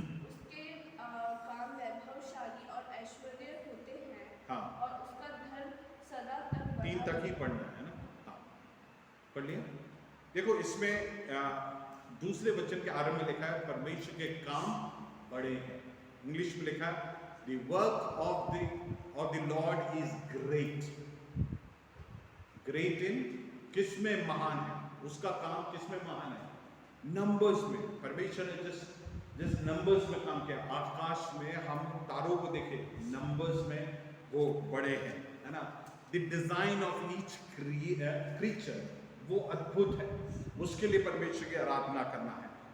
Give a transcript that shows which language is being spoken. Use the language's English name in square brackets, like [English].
[Hindi] उसके काम वैभवशाली और ऐश्वर्य होते हैं, हाँ, और उसका धन सदा तक बना 3 तक ही पढ़ना है ना। हाँ, पढ़ लिया। देखो, इसमें दूसरे वचन के आरंभ में लिखा है परमेश्वर के काम बड़े हैं। इंग्लिश में लिखा है [English] the work of the Lord is great. Great in [Hindi] किसमें महान है, उसका काम किसमें महान है, नंबर्स में। परमेश्वर ने जिस नंबर्स में काम किया, आकाश में हम तारों को देखे, नंबर्स में वो बड़े हैं, है ना। [English] the design of each creature [Hindi] वो अद्भुत है, उसके लिए परमेश्वर की आराधना करना है।